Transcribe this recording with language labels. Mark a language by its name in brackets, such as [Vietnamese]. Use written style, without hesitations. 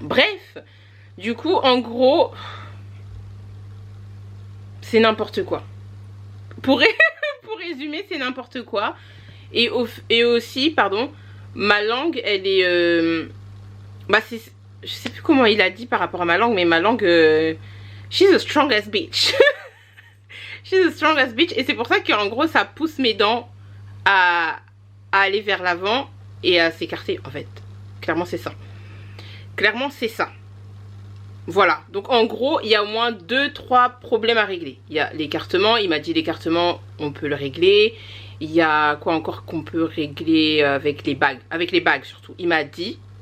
[French] Bref, du coup, en gros, c'est n'importe quoi. Pour résumer, c'est n'importe quoi. Et aussi, pardon, ma langue, elle est... bah, je sais plus comment il a dit par rapport à ma langue, mais ma langue... [English] she's the strongest bitch. She's the strongest bitch. [French] Et c'est pour ça qu'en gros, ça pousse mes dents à aller vers l'avant et à s'écarter, en fait. Clairement, c'est ça. Clairement, c'est ça. Voilà. Donc, en gros, il y a au moins 2-3 problèmes à régler. Il y a l'écartement. Il m'a dit l'écartement, on peut le régler. Il y a quoi encore qu'on peut régler avec les bagues? Avec les bagues, surtout. Il m'a dit...